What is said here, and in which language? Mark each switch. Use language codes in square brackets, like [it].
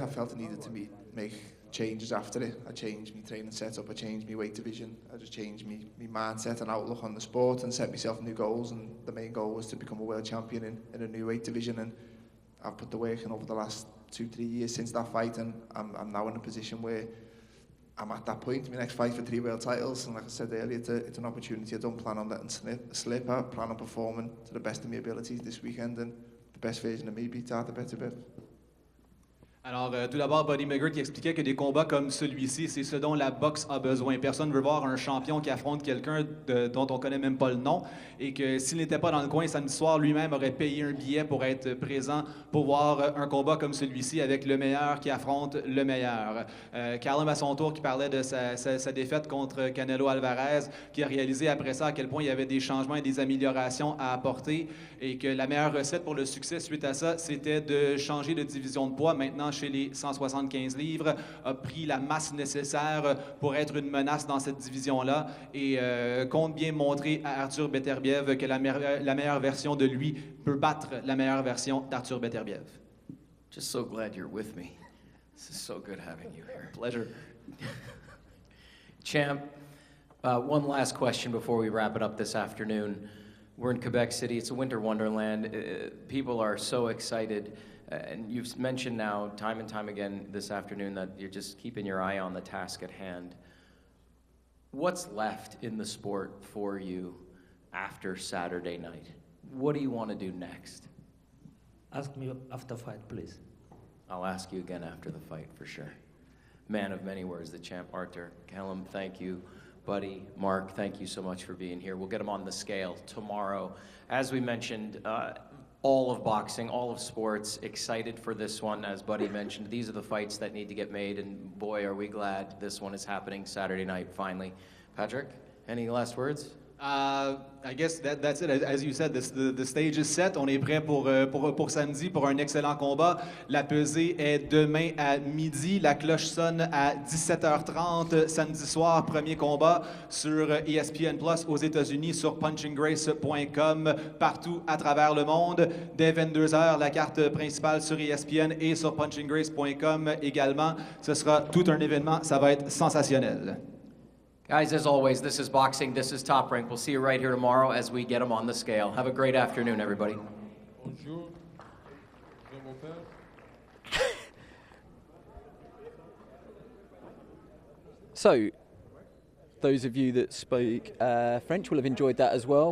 [en] I felt I needed to make changes after it. I changed my training setup, I changed my weight division, I just changed my mindset and outlook on the sport and set myself new goals, and the main goal was to become a world champion in a new weight division, and I've put the work in over the last 2-3 years since that fight, and I'm now in a position where I'm at that point. My next fight for 3 world titles, and like I said earlier, it's an opportunity I don't plan on letting slip. I plan on performing to the best of my abilities this weekend, and the best version of me beats Artur Beterbiev. [fr] Alors, tout d'abord, Buddy McGirt qui expliquait que des combats comme celui-ci, c'est ce dont la boxe a besoin. Personne ne veut voir un champion qui affronte quelqu'un dont on ne connaît même pas le nom, et que s'il n'était pas dans le coin samedi soir, lui-même aurait payé un billet pour être présent, pour voir un combat comme celui-ci avec le meilleur qui affronte le meilleur. Callum, à son tour, qui parlait de sa défaite contre Canelo Alvarez, qui a réalisé après ça à quel point il y avait des changements et des améliorations à apporter, et que la meilleure recette pour le succès suite à ça, c'était de changer de division de poids. Maintenant, chez les 175 livres, a pris la masse nécessaire pour être une menace dans cette division-là, et compte bien montrer à Artur Beterbiev que la meilleure version de lui peut battre la meilleure version d'Artur Beterbiev. [en] Just so glad you're with me. This is so good having you here. Pleasure. Champ, one last question before we wrap it up this afternoon. We're in Quebec City. It's a winter wonderland. People are so excited. And you've mentioned now time and time again this afternoon that you're just keeping your eye on the task at hand. What's left in the sport for you after Saturday night? What do you want to do next? Ask me after fight, please. I'll ask you again after the fight, for sure. Man of many words, the champ, Artur. Callum, thank you. Buddy, Mark, thank you so much for being here. We'll get them on the scale tomorrow. As we mentioned, all of boxing, all of sports, excited for this one. As Buddy mentioned, these are the fights that need to get made, and boy, are we glad this one is happening Saturday night, finally. Patrick, any last words? I guess that's it. As you said, the stage is set. [fr] On est prêt pour samedi pour un excellent combat. La pesée est demain à midi. La cloche sonne à 17h30 samedi soir. Premier combat sur ESPN Plus aux États-Unis, sur punchinggrace.com, partout à travers le monde. Dès 22h, la carte principale sur ESPN et sur punchinggrace.com également. Ce sera tout un événement. Ça va être sensationnel. [en] Guys, as always, this is boxing, this is Top Rank. We'll see you right here tomorrow as we get them on the scale. Have a great afternoon, everybody. [fr] Bonjour. [en] So, those of you that spoke French will have enjoyed that as well.